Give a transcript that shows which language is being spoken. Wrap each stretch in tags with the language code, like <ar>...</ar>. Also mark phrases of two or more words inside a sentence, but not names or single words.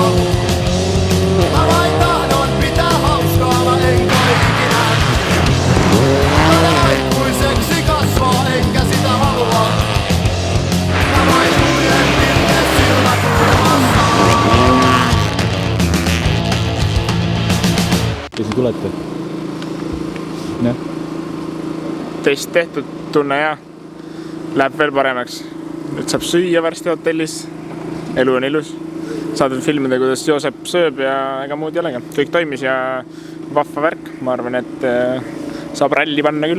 <fi>Mä vain tahdon pitää hauskaa, mä en kai ikinä. Taida aikuiseksi kasvaa, enkä sitä halua. Mä vain kuljen pilkes silmät kulmassa.</fi> <et>Ja siis tulete? Ne? Test tehtud, tunne hea. Läheb veel paremaks. Nüüd saab süüa varsti hotellis. Elu on ilus. Saadud filmida, kuidas Joosep sööb ja ega muud ei olegi. Kõik toimis ja vahva värk. Ma arvan, et saab ralli panna küll.</et>